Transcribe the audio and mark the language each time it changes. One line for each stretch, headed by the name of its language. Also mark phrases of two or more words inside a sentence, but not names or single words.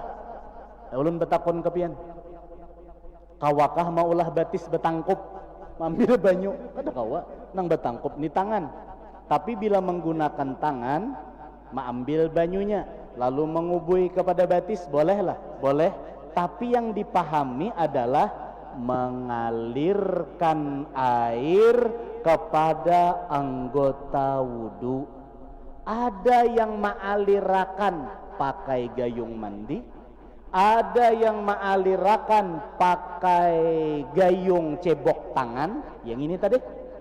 Banjar: Ulun betakon kepian. Kawakah maulah batis betangkup, ambil banyu, kada kawa nang betangkup ni tangan.
Indonesian: Tapi bila menggunakan tangan, mengambil banyunya, lalu mengubui kepada batis, bolehlah, boleh. Tapi yang dipahami adalah mengalirkan air kepada anggota wudu. Ada yang mengalirakan pakai gayung mandi, ada yang mengalirakan pakai gayung cebok tangan, yang ini tadi.